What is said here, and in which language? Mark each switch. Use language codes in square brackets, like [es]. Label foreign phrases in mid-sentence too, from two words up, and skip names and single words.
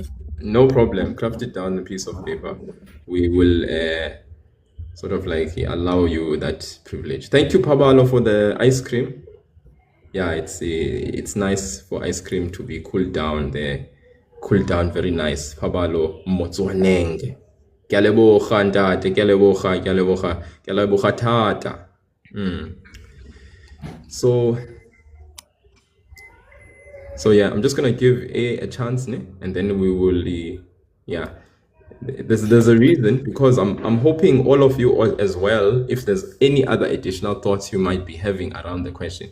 [en] No problem. Craft it down on a piece of paper. We will sort of like allow you that privilege. Thank you, Pabalo, for the ice cream. Yeah, it's nice for ice cream to be cooled down there. Cooled down very nice. [tn] Pabalo motswaneng. Ke a leboga ntate, ke a leboga thata. [en] So yeah, I'm just gonna give a chance, and then we will There's a reason, because I'm hoping all of you as well, if there's any other additional thoughts you might be having around the question.